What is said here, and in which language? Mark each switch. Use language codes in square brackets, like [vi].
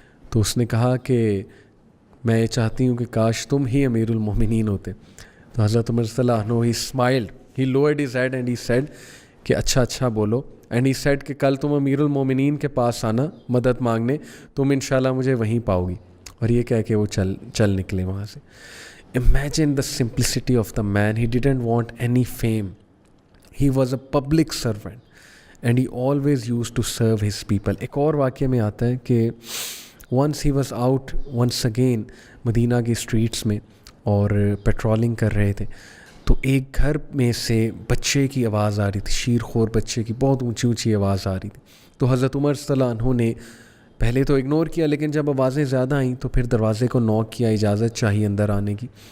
[ur] تو اس نے کہا کہ میں یہ چاہتی ہوں کہ کاش تم ہی امیر المومنین ہوتے. [en] تو حضرت عمر صلی اللہ عنہ he smiled, he lowered his head and he said [ur] کہ اچھا بولو. [en] and he said [ur] کہ کل تم امیر المومنین کے پاس آنا مدد مانگنے, تم انشاءاللہ مجھے وہیں پاؤ گی. اور یہ کہہ کے وہ چل نکلے وہاں سے. [en] Imagine the simplicity of the man. He didn't want any fame. He was a public servant and he always used to serve his people. [ur] ایک اور واقعہ میں آتا ہے کہ [en] once he was out once again [ur] مدینہ کی اسٹریٹس میں اور پیٹرولنگ کر رہے تھے, تو ایک گھر میں سے بچے کی آواز آ رہی تھی, شیرخوار بچے کی بہت اونچی آواز آ رہی تھی. تو حضرت عمر صلی اللہ عنہ نے پہلے تو اگنور کیا, لیکن جب آوازیں زیادہ آئیں تو پھر دروازے کو نوک کیا, اجازت چاہیے اندر آنے کی.